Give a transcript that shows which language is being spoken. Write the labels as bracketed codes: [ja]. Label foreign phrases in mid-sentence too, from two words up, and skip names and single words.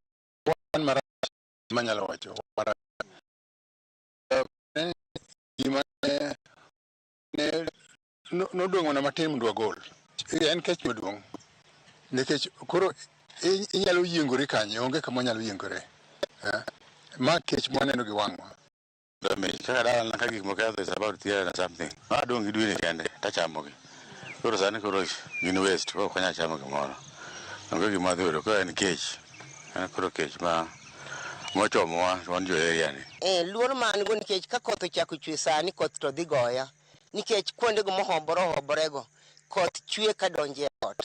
[luo] Wan marach manyalo wacho gima nodwong'o na matin mondo wagol. En kech maduong' nikech koro inyalo yiengori kanyo, onge kama nyalo yiengore. Ma kech mwaneno gi wang'wa. Kaka dala na kagik mokadho [en] is about 300 and something. [luo] Adong gi dwene kende tachamogi. Koro sani koro gin waste kok kanya chamo gimoro. Onge gima dhuro ko en kech. En koro kech ma mochomowa wan jo area ni. Luor man go nikech ka koth ochako chwe sani koth to dhi goya. Nikech kuonde go mohobore go koth chwe ka donje e ot.